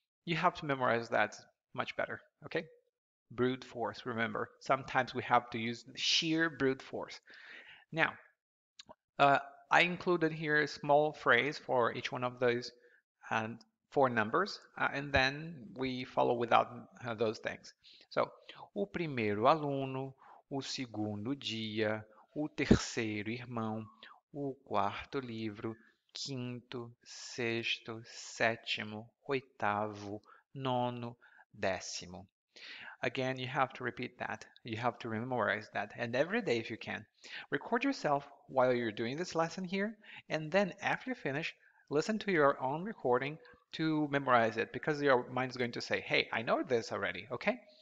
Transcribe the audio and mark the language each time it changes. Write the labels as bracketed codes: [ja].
[en] you have to memorize that much better, okay? Brute force, remember. Sometimes we have to use sheer brute force. Now, uh, I included here a small phrase for each one of those and four numbers, and then we follow without those things. [pt] So, o primeiro aluno, o segundo dia, o terceiro irmão, o quarto livro, quinto, sexto, sétimo, oitavo, nono, décimo. [en] Again, you have to repeat that. You have to memorize that. And every day, if you can, record yourself while you're doing this lesson here. And then after you finish, listen to your own recording to memorize it because your mind is going to say, hey, I know this already, okay?